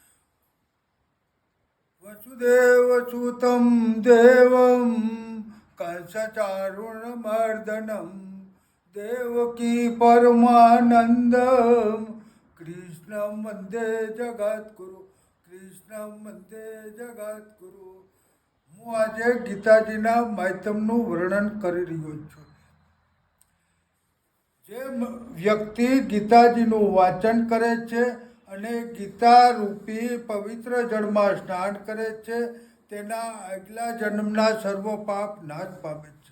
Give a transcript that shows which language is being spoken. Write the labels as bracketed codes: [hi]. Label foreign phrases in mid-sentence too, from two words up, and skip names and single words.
[sa] वसुदेवसुतं देवं कंसचारुणमर्दनं देवकी परमानन्दं कृष्णं वन्दे जगद्गुरु कृष्णं वन्दे जगद्गुरु। [gu] હું આજે ગીતાજીના માધ્યમનું વર્ણન કરી રહ્યો છું। જે વ્યક્તિ ગીતાજીનું વાંચન કરે છે અને ગીતા રૂપી પવિત્ર જળમાં સ્નાન કરે છે તેના આગલા જન્મના સર્વ પાપ નાશ પામે છે।